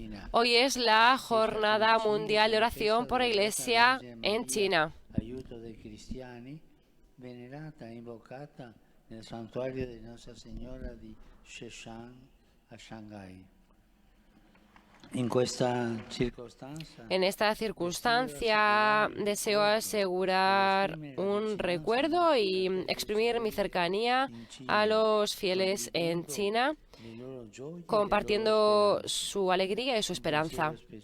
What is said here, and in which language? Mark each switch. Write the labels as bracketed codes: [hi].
[es] Hoy es la Jornada Mundial de Oración por la Iglesia en China. [it] Aiuto dei cristiani, venerata e invocata nel santuario di Nostra Signora di Sheshan a Shanghai. [es] En esta circunstancia deseo asegurar un recuerdo y exprimir mi cercanía a los fieles en China, compartiendo su alegría y su esperanza.